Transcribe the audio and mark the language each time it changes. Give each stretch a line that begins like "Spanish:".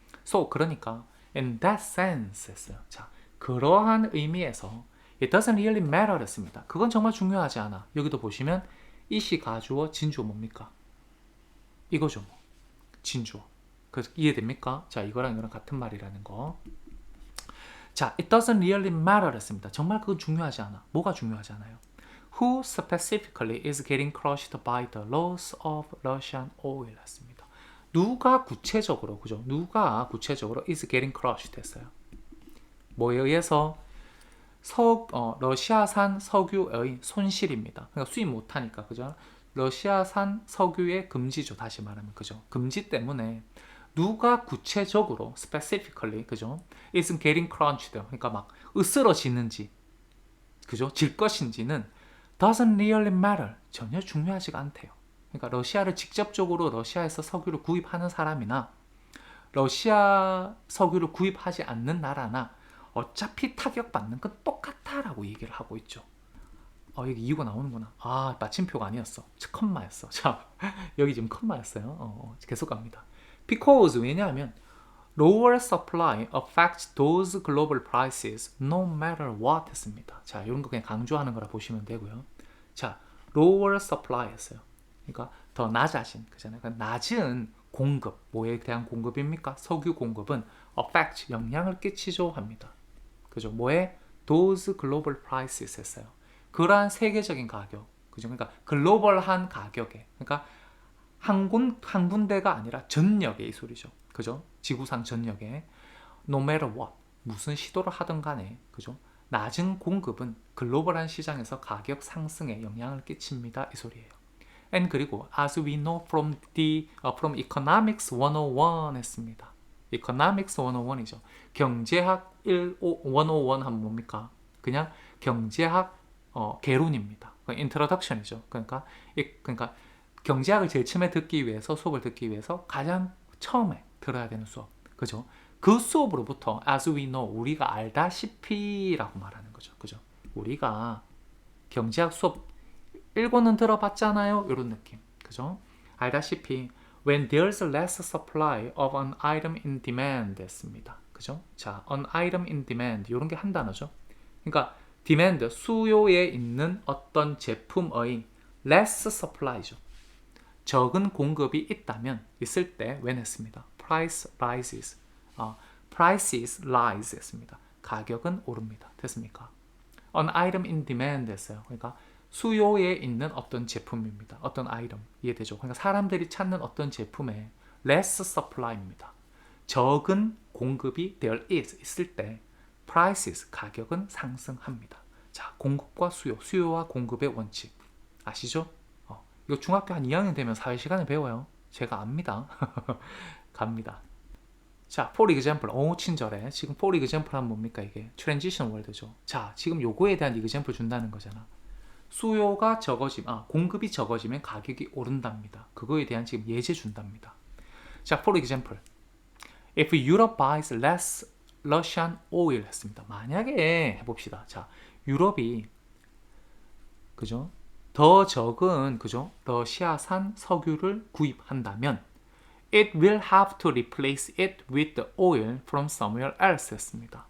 English: So
Korean: 그러니까
English: in that sense
Korean: 했어요. 자, 그러한 의미에서
English: it doesn't really matter
Korean: 했습니다. 그건 정말 중요하지 않아. 여기도 보시면 이시 가주어 진주어 뭡니까? 이거죠. 뭐. 진주어. 그래서 이해됩니까? 자, 이거랑 같은 말이라는 거.
English: 자, it doesn't really matter
Korean: 했습니다. 정말 그건 중요하지 않아. 뭐가 중요하지 않아요?
English: Who specifically is getting crushed by the loss of Russian oil
Korean: 했습니다. 누가 구체적으로, 그죠? 누가 구체적으로
English: is getting crushed
Korean: 했어요. 뭐에 의해서? 러시아산 석유의 손실입니다. 그러니까 수입 못하니까, 그죠? 러시아산 석유의 금지죠. 다시 말하면, 그죠? 금지 때문에 누가 구체적으로, specifically, 그죠?
English: is getting crunched.
Korean: 그러니까 막 으스러지는지, 그죠? 질 것인지는
English: doesn't really matter.
Korean: 전혀 중요하지가 않대요. 그러니까 러시아를 직접적으로 러시아에서 석유를 구입하는 사람이나 러시아 석유를 구입하지 않는 나라나 어차피 타격받는 건 똑같다라고 얘기를 하고 있죠. 여기 이유가 나오는구나. 아, 마침표가 아니었어. 컴마였어. 자, 여기 지금 컴마였어요. 계속 갑니다.
English: Because
Korean: 왜냐하면
English: lower supply affects those global prices no matter what
Korean: 했습니다. 자, 이런 거 그냥 강조하는 거라 보시면 되고요. 자,
English: lower supply
Korean: 했어요. 그러니까 더 낮아진, 그잖아요. 그러니까 낮은 공급, 뭐에 대한 공급입니까? 석유 공급은 affect, 영향을 끼치죠 합니다. 그죠? 뭐에?
English: those global prices
Korean: 했어요. 그러한 세계적인 가격, 그죠? 그러니까 글로벌한 가격에, 그러니까 한 군데가 아니라 전역에 이 소리죠. 그죠? 지구상 전역에
English: no matter what,
Korean: 무슨 시도를 하든 간에, 그죠? 낮은 공급은 글로벌한 시장에서 가격 상승에 영향을 끼칩니다. 이 소리예요.
English: And
Korean: 그리고
English: as we know from Economics 101
Korean: 했습니다. Economics 101이죠. 경제학 101 하면 뭡니까? 그냥 경제학 개론입니다. 인트로덕션이죠. 그러니까 경제학을 제일 처음에 듣기 위해서, 수업을 듣기 위해서 가장 처음에 들어야 되는 수업. 그죠? 그 수업으로부터
English: as we know,
Korean: 우리가 알다시피라고 말하는 거죠. 그죠? 우리가 경제학 수업 읽고는 들어봤잖아요. 이런 느낌. 그죠? 알다시피
English: when there's less supply of an item in demand
Korean: 했습니다. 그죠? 자,
English: an item in demand
Korean: 이런 게 한 단어죠. 그러니까 demand 수요에 있는 어떤 제품의 less supply죠. 적은 공급이 있다면 있을 때 when 했습니다.
English: price rises. prices rise 했습니다.
Korean: 가격은 오릅니다. 됐습니까?
English: an item in demand
Korean: 했어요. 그러니까 수요에 있는 어떤 제품입니다. 어떤 아이템 이해되죠? 그러니까 사람들이 찾는 어떤 제품에
English: less supply
Korean: 입니다. 적은 공급이
English: there is
Korean: 있을 때 prices 가격은 상승합니다. 자, 공급과 수요, 수요와 공급의 원칙 아시죠? 이거 중학교 한 2학년 되면 사회시간에 배워요. 제가 압니다. 갑니다. 자,
English: for example.
Korean: 친절해. 지금
English: for example
Korean: 하면 뭡니까 이게? transition word죠. 자, 지금 요거에 대한 example 준다는 거잖아. 수요가 공급이 적어지면 가격이 오른답니다. 그거에 대한 지금 예제 준답니다.
English: 자, for example. If Europe buys less Russian oil
Korean: 했습니다. 만약에 해봅시다. 자, 유럽이 그죠? 더 적은 그죠? 러시아산 석유를 구입한다면
English: it will have to replace it with the oil from somewhere else
Korean: 했습니다.